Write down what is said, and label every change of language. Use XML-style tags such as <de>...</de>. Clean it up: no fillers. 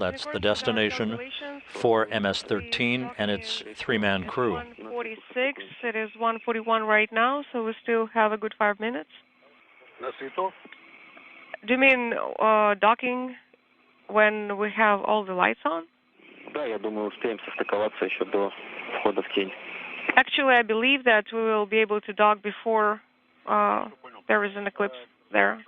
<en>That's the destination for MS-13 and its three-man crew. 1:46. It is 1:41 right now, so we still have a good 5 minutes.</en> <ru>На свету?</ru> <en>Do you mean docking when we have all the lights on?</en> <ru>да, я думаю, успеем состыковаться еще до входа в тень.</ru> <en>Actually, I believe that we will be able to dock before there is an eclipse there.</en>